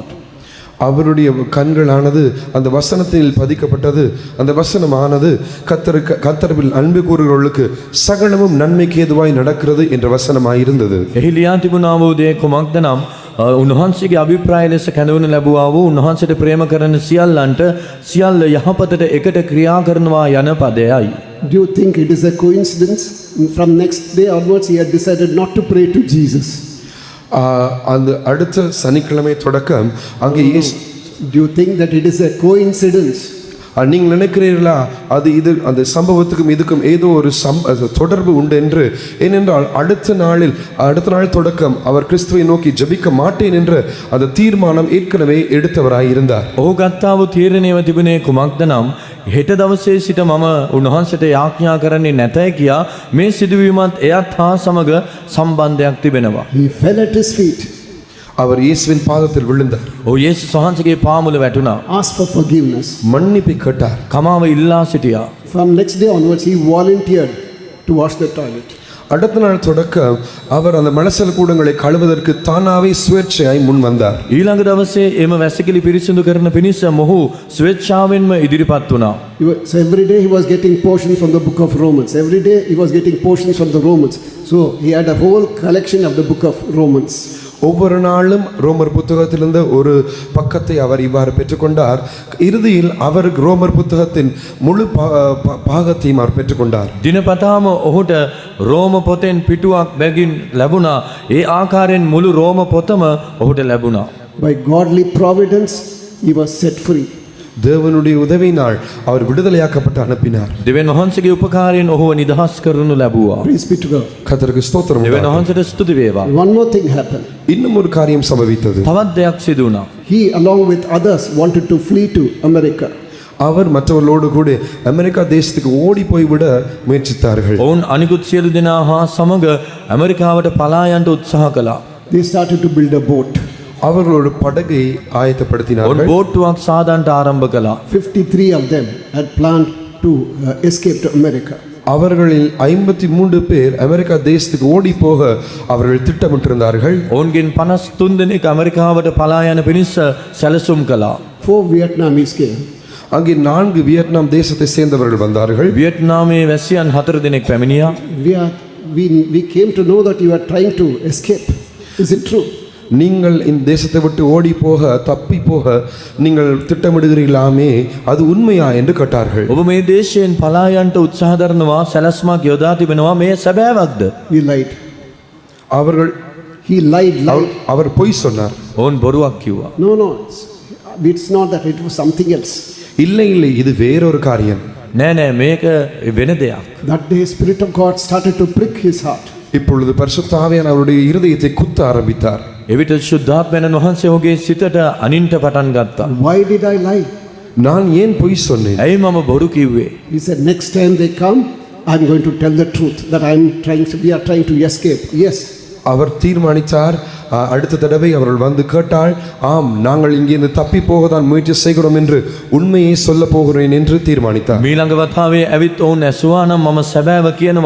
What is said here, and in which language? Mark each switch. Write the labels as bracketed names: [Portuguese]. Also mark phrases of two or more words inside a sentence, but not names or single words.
[Tamil] அவருடைய கண்களானது அந்த வசனத்தில் பதிக்கப்பட்டது. அந்த வசனமானது கர்த்தரில் அன்பு கூறுகிறவர்களுக்கு சகலமும் நன்மைக்கு ஏதுவாய் நடக்கிறது என்ற வசனமாயிருந்தது. [Sinhala] එහි ලියා තිබුණා වූ දේ කුමක්ද නම් උන්වහන්සේගේ අභිප්‍රාය ලෙස කැඳවනු ලැබුවා වූ උන්වහන්සේට ප්‍රේම කරන සියල්ලන්ට සියල්ල යහපතට එකට ක්‍රියා කරනවා යන පදයයි. [English] Do you think it is a coincidence? From next day onwards he had decided not to pray to Jesus. [Tamil] அந்த அடுத்த சனிக்கிழமை தொடக்கம் அங்கே [English] Do you think that it is a coincidence? [Tamil] நீங்கள் நினைக்கிறீர்களா அது இது அந்த சம்பவத்துக்கும் இதுக்கும் ஏதோ ஒரு தொடர்பு உண்டு என்று? ஏனென்றால் அடுத்த நாள் தொடக்கம் அவர் கிறிஸ்துவை நோக்கி ஜெபிக்க மாட்டேன் என்ற அந்த தீர்மானம் ஏற்கனவே எடுத்தவராயிருந்தார். [Sinhala] ඔහු ගත්තා වූ තීරණයව තිබුණේ කුමක්ද නම් හෙට දවසේ සිට මම උන්වහන්සේට යාඥා කරන්නේ නැතයි කියා මේ සිදුවීමත් එයත් හා සමග සම්බන්ධයක් තිබෙනවා. [English] He fell at his feet. [Tamil] அவர் இயேசுவின் பாதத்தில் விழுந்தார். [Sinhala] ඔහු යේසුස් වහන්සේගේ පාමුල වැටුණා. [English] Asked for forgiveness. [Tamil] மன்னிப்பை கேட்டார். [Sinhala] කමාව ඉල්ලා සිටියා. [English] From next day onwards he volunteered to wash the toilet. [Tamil] அடுத்த நாள் தொடக்கம் அவர் அந்த மலசல கூடங்களை கழுவதற்கு தானாவே சுவேட்சையாய் முன் வந்தார். [Sinhala] ඊළඟ දවසේ එම වැසිකිලි පිරිසිදු කරන පිණිස මොහු ස්වේච්ඡාවෙන්ම ඉදිරිපත් වුණා. [English] So every day he was getting portions from the book of Romans. Every day he was getting portions from the Romans. So he had a whole collection of the book of Romans. [Tamil] ஒவ்வொரு நாளும் ரோமர் புத்தகத்திலிருந்து ஒரு பக்கத்தை அவர் இவ்வாறு பெற்றுக்கொண்டார். இறுதியில் அவர் ரோமர் புத்தகத்தின் முழு பாகத்தையும் அவர் பெற்றுக்கொண்டார். [Sinhala] දිනපතාම ඔහුට රෝම පොතෙන් පිටුවක් බැගින් ලැබුණා. ඒ ආකාරයෙන් මුළු රෝම පොතම ඔහුට ලැබුණා. [English] By godly providence he was set free. [Tamil] தேவனுடைய உதவியினால் அவர் விடுதலையாக்கப்பட்டு அனுப்பினார். [Sinhala] දෙවියන් වහන්සේගේ උපකාරයෙන් ඔහුව නිදහස් කරනු ලැබුවා. [English] Praise be to God. [Tamil] கர்த்தருக்கு ஸ்தோத்திரம் [Sinhala] දෙවියන් [Tamil] உண்டாகட்டும். [Sinhala] වහන්සේට ස්තුති වේවා. [English] One more thing happened. [Tamil] இன்னும் ஒரு காரியம் சம்பவித்தது. [Sinhala] තවත් දෙයක් සිදු වුණා. [English] He along with others wanted to flee to America. [Tamil] அவர் மற்றவர்களோடு கூட அமெரிக்கா தேசத்துக்கு ஓடி போய்விட முயற்சித்தார்கள். [Sinhala] ඔවුන් අනිකුත් සියලු දෙනා හා සමග ඇමරිකාවට පලා යන්න උත්සාහ කළා. [English] They started to build a boat. [Tamil] அவர்களோட படகை ஆயத்தப்படுத்தினார்கள். [Sinhala] ඔවුන් බෝට්ටුවක් සාදන්ට ආරම්භ කළා. [English] 53 of them had planned to escape to America. [Tamil] அவர்களில் 53 பேர் அமெரிக்கா தேசத்துக்கு ஓடி போக அவர்கள் திட்டமிட்டிருந்தார்கள். [Sinhala] ඔවුන්ගෙන් 53 දෙනෙක් ඇමරිකාවට පලා යන පිණිස සැලසුම් කළා. [English] 4 Vietnamese came. [Tamil] அங்கே 4 வியட்நாம் தேசத்தை சேர்ந்தவர்கள் வந்தார்கள். [Sinhala] වියට්නාමයේ වැසියන් 4 දෙනෙක් පැමිණියා. [English] We came to know that you are trying to escape. Is it true? [Tamil] நீங்கள் இந்த தேசத்தை விட்டு ஓடி போக தப்பி போக நீங்கள் திட்டமிடுகிறீர்களாமே அது உண்மையா என்று கேட்டார்கள். [Sinhala] ඔබ මේ දේශයෙන් පලා යන්නට උත්සාහ කරනවා සැලැස්මක් යොදා තිබෙනවා මේ සැබෑවක්ද? [English] He lied. He lied. [Tamil] அவர் பொய் சொன்னார். [Sinhala] ඔවුන් බොරුවක් කිව්වා. [English] No, it's not that, it was something else. [Tamil] இல்லை இது வேறொரு காரியம். [Sinhala] නෑ මේක වෙන දෙයක්. [English] That day Spirit of God started to prick his heart. [Tamil] இப்பொழுது பரிசுத்த ஆவியானவர் அவருடைய இருதயத்தை குத்த ஆரம்பித்தார். [Sinhala] එවිට ශුද්ධාත්මයන් වහන්සේ ඔහුගේ සිතට අනින්ට පටන් ගත්තා. [English] Why did I lie? [Tamil] நான் ஏன் பொய் சொன்னேன்? [Sinhala] ඇයි මම බොරු කිව්වේ? [English] He said, next time they come, I'm going to tell the truth that we are trying to escape. Yes. [Tamil] அவர் தீர்மானித்தார், அடுத்த தடவை அவர்கள் வந்து கேட்டால் ஆம் நாங்கள் இங்கிருந்து தப்பி போகத்தான் முயற்சி செய்கிறோம் என்று உண்மையை சொல்ல போகிறேன் என்று தீர்மானித்தார். [Sinhala] මීළඟ වතාවේ ඇවිත් ඔවුන් ඇසුවා නම් මම සැබෑව කියනවා.